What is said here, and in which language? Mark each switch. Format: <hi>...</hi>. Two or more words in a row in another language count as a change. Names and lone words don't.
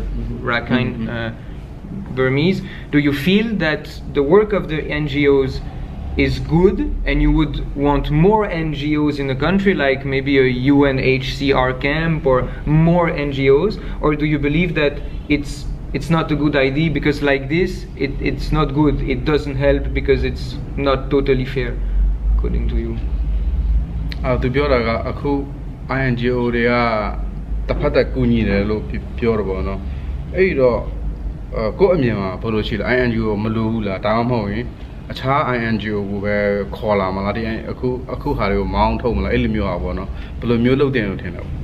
<en>Rakhine Burmese, do you feel that the work of the NGOs is good and you would want more NGOs in the country, like maybe a UNHCR camp or more NGOs, or do you believe that it's not a good idea because like this it's not good, it doesn't help because it's not totally fair according to you?</en> <my>သူပြောတာကအခု INGO တွေကတစ်ဖက်သက်ကူညီတယ်လို့ပြောတော့ပေါ့နော်အဲ့ဒီတော့ကိုယ့်အမြင်မှာဘယ်လိုရှိလဲ INGO မလိုဘူးလားဒါမှမဟုတ်ရင်အခြား INGO ကိုပဲခေါ်လာမလားဒီအခုဟာတွေကိုမောင်းထုတ်မလားအဲ့လိုမျိုးอ่ะပေါ့နော်ဘယ်လိုမျိုးလုပ်တင်လို့ထင်တယ်ပေါ့</my>